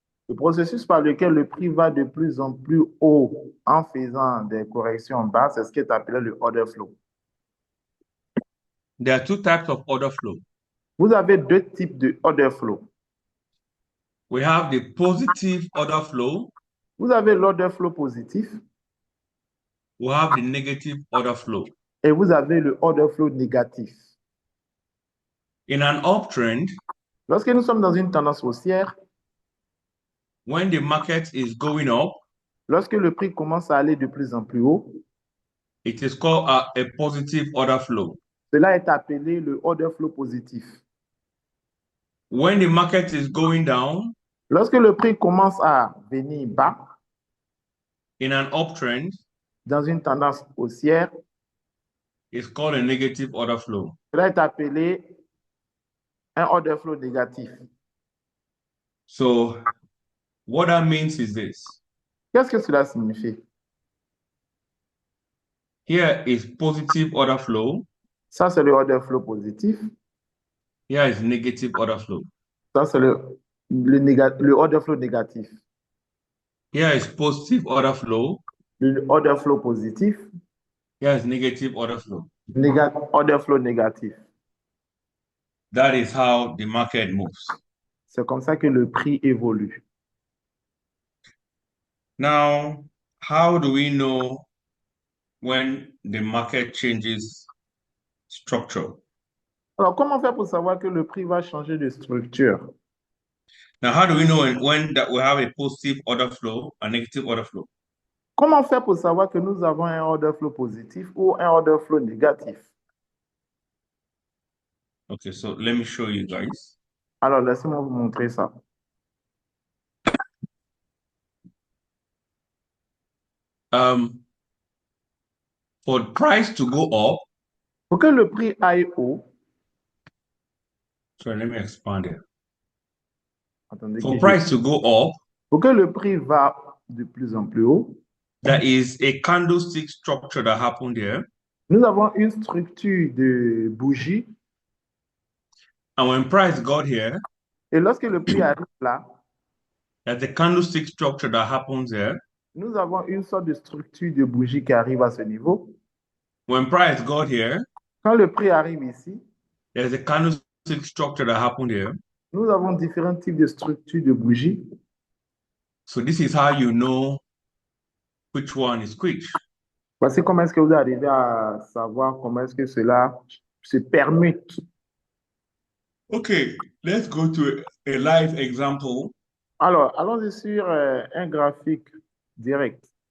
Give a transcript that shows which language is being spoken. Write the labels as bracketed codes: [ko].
[fr] Le processus par lequel le prix va de plus en plus haut en faisant des corrections en bas, c'est ce qui est appelé le order flow. [en] there are two types of order flow. [fr] Vous avez deux types de order flow. [en] We have the positive order flow. [fr] Vous avez l'order flow positif. [en] We have the negative order flow. [fr] Et vous avez le order flow négatif. [en] In an uptrend, [fr] lorsque nous sommes dans une tendance haussière, [en] when the market is going up, [fr] lorsque le prix commence à aller de plus en plus haut, [en] it is called a positive order flow. [fr] Cela est appelé le order flow positif. [en] When the market is going down, [fr] lorsque le prix commence à venir bas, [en] in an uptrend, [fr] dans une tendance haussière, [en] it's called a negative order flow. [fr] Cela est appelé un order flow négatif. [en] So, what that means is this. [fr] Qu'est-ce que cela signifie? [en] Here is positive order flow. [fr] Ça, c'est le order flow positif. [en] Here is negative order flow. [fr] Ça, c'est le order flow négatif. [en] Here is positive order flow. [fr] Le order flow positif. [en] Here is negative order flow. [fr] Order flow négatif. [en] That is how the market moves. [fr] C'est comme ça que le prix évolue. [en] Now, how do we know when the market changes structure? [fr] Alors, comment faire pour savoir que le prix va changer de structure? [en] Now, how do we know when that we have a positive order flow, a negative order flow? [fr] Comment faire pour savoir que nous avons un order flow positif ou un order flow négatif? [en] Okay, so let me show you guys. [fr] Alors, laissez-moi vous montrer ça. [en] For the price to go up, [fr] pour que le prix aille haut, [en] sorry, let me expand it. [fr] Attendez [en] for price to go up, [fr] pour que le prix va de plus en plus haut, [en] there is a candlestick structure that happened there. [fr] Nous avons une structure de bougie. [en] And when price got here, [fr] et lorsque le prix arrive là, [en] there's a candlestick structure that happens there. [fr] Nous avons une sorte de structure de bougie qui arrive à ce niveau. [en] When price got here, [fr] quand le prix arrive ici, [en] there's a candlestick structure that happened here. [fr] Nous avons différents types de structures de bougies. [en] So this is how you know which one is which. [fr] Voici comment est-ce que vous arrivez à savoir comment est-ce que cela se permute. [en] Okay, let's go to a live example. [fr] Alors, allons-y sur un graphique direct.